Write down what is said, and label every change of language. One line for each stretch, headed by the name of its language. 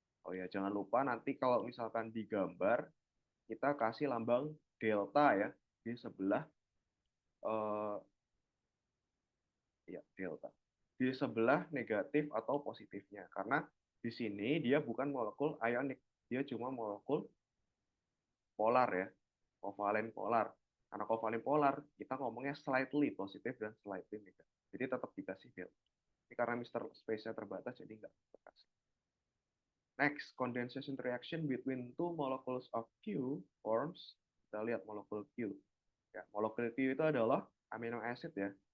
Indonesian: Oh ya, jangan lupa nanti kalau misalkan digambar, kita kasih lambang delta ya di sebelah eh, ya delta di sebelah negatif atau positifnya, karena di sini dia bukan molekul ionik, dia cuma molekul polar ya, kovalen polar. Karena kovalen polar kita ngomongnya slightly positif dan slightly negatif, jadi tetap dikasih delta. Ini karena Mr. Space-nya terbatas jadi nggak terkasih.
English: Next, condensation reaction between two molecules of Q forms.
Indonesian: Kita lihat molekul Q. Ya, molekul Q itu adalah amino acid ya.